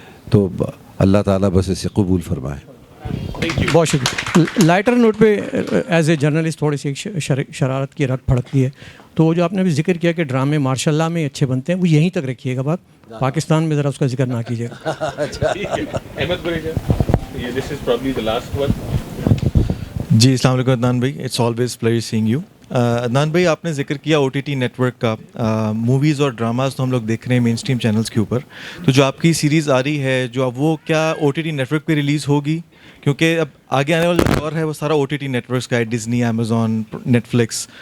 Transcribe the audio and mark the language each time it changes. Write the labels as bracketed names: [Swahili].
[Urdu] تو اللہ تعالیٰ بس اسے قبول فرمائے. بہت شکریہ. لائٹر نوٹ پہ [English] as a journalist [Urdu] تھوڑی سی شرارت کی رگ پھڑکتی ہے. تو جو آپ نے بھی ذکر کیا کہ ڈرامے ماشاء اللہ میں اچھے بنتے ہیں, وہ یہیں تک رکھیے گا بات, پاکستان میں ذرا اس کا ذکر نہ کیجیے گا. [English] Ahmed Qureshi, this is probably the last one. [Urdu] جی السلام علیکم عدنان بھائی, [English] It's always pleasure seeing you. [Urdu] Adnan بھائی, آپ نے ذکر کیا OTT نیٹ ورک کا. موویز اور ڈراماز تو ہم لوگ دیکھ رہے ہیں مین اسٹریم چینلز کے اوپر, تو جو آپ کی سیریز آ رہی ہے جو اب وہ کیا OTT نیٹ ورک پہ ریلیز ہوگی؟ کیونکہ اب آگے آنے والا دور ہے وہ سارا OTT نیٹ ورکس کا ہے, ڈزنی, امیزون, نیٹ فلکس.